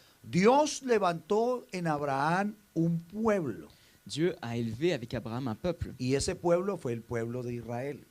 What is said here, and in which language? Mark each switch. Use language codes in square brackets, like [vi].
[es] Dios levantó en Abraham un pueblo, [fr] Dieu a élevé avec Abraham un peuple, [es] y ese pueblo fue el pueblo de Israel.